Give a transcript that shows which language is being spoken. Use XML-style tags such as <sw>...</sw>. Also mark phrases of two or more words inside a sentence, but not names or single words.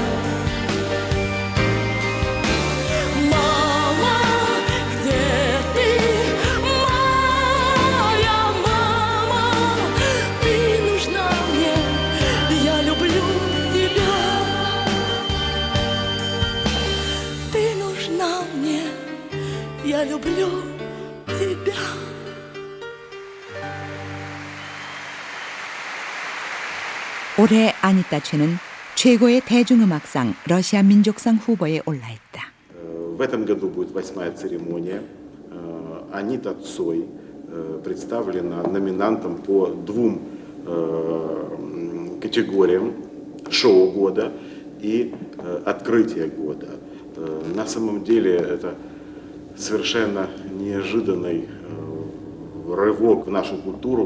<ru>Мама, где ты, моя мама? Ты нужна мне, я люблю тебя. Ты нужна мне, я люблю тебя.</ru> <ko>올해 아니타 최는 최고의 대중음악상 러시아 민족상 후보에 올라있다.</ko> <ru>В этом году будет 8-я церемония. Анита Цой представлена номинантом по 2 категориям: шоу года и открытие года. На самом деле это совершенно неожиданный рывок в нашу культуру.</ru>